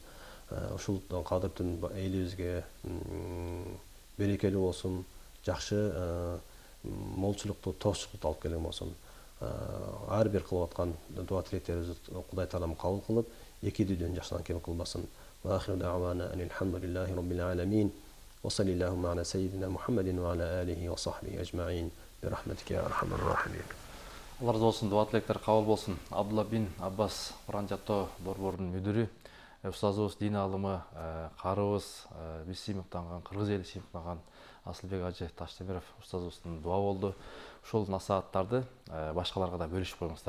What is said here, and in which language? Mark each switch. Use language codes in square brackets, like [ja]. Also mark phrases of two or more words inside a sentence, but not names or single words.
[ky] Ушул кадыр түн элибизге берекелүү болсун, жакшы молчулукту, тоочулукту алып келген болсун. Ар бир кылып аткан дуа тилектерибизди Кудай таалам кабыл кылып, эки дүйдөн жакшыдан кем кылбасын. [ar] وآخر دعوانا الحمد لله رب العالمين. وصلى الله على سيدنا محمد وعلى آله وصحبه أجمعين. برحمتك يا أرحم الراحمين. [ky] Allah разы болсун, дуа тилектер кабыл болсун. Абдулла бин Аббас Куран жаттоо борборунун мүдүрү, устазыбыз, дин алымы, карыбыз, биз сыймыктанган, кыргыз эли сыймыктанган Асылбек ажы Таштемиров устазыбыздын дуа болду. Ушул насааттарды башкаларга да бөлүшүп коюңуздар.